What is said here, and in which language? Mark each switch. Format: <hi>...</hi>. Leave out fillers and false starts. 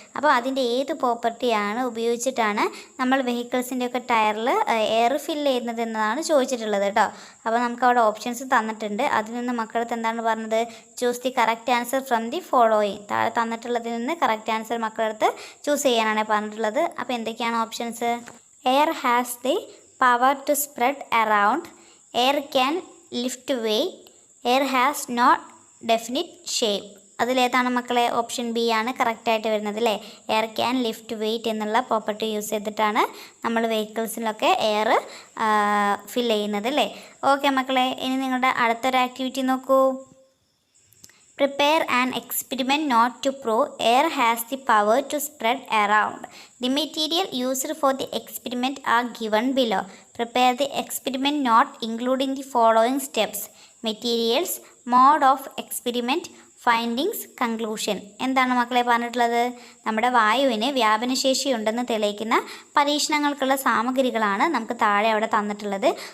<ml>അപ്പോൾ അതിൻ്റെ ഏത് പ്രോപ്പർട്ടിയാണ് ഉപയോഗിച്ചിട്ടാണ് നമ്മൾ വെഹിക്കിൾസിൻ്റെ ഒക്കെ ടയറിൽ എയർ ഫില്ല് ചെയ്യുന്നത് എന്നതാണ് ചോദിച്ചിട്ടുള്ളത് കേട്ടോ. അപ്പോൾ നമുക്ക് അവിടെ ഓപ്ഷൻസ് തന്നിട്ടുണ്ട്. അതിൽ നിന്ന് മക്കളടുത്ത് എന്താണ് പറഞ്ഞത്?</ml> <en>Choose the correct answer from the following.</en> <ml>താഴെ തന്നിട്ടുള്ളതിൽ നിന്ന് കറക്റ്റ് ആൻസർ മക്കളടുത്ത് ചൂസ് ചെയ്യാനാണ് പറഞ്ഞിട്ടുള്ളത്. അപ്പോൾ എന്തൊക്കെയാണ് options?</ml> <en>Air has the power to spread around. Air can lift weight. Air has no definite shape.</en> <ml>അതിലേതാണ് മക്കളെ? ഓപ്ഷൻ ബി ആണ് കറക്റ്റായിട്ട് വരുന്നത് അല്ലേ.</ml> <en>air can lift weight</en> <ml>എന്നുള്ള പ്രോപ്പർട്ടി യൂസ് ചെയ്തിട്ടാണ് നമ്മൾ വെഹിക്കിൾസിലൊക്കെ എയർ ഫിൽ ചെയ്യുന്നത് അല്ലേ. ഓക്കെ മക്കളെ, ഇനി നിങ്ങളുടെ അടുത്തൊരു ആക്ടിവിറ്റി നോക്കൂ.</ml> <en>Prepare an experiment not to prove air has the power to spread around. The material used for the experiment are given below. Prepare the experiment note including the following steps: materials, mode of experiment, findings, conclusion.</en> <ml>എന്താണ് മക്കളെ പറഞ്ഞിട്ടുള്ളത്? നമ്മുടെ വായുവിന് വ്യാപനശേഷി ഉണ്ടെന്ന് തെളിയിക്കുന്ന പരീക്ഷണങ്ങൾക്കുള്ള സാമഗ്രികളാണ് നമുക്ക് താഴെ അവിടെ തന്നിട്ടുള്ളത്.</ml>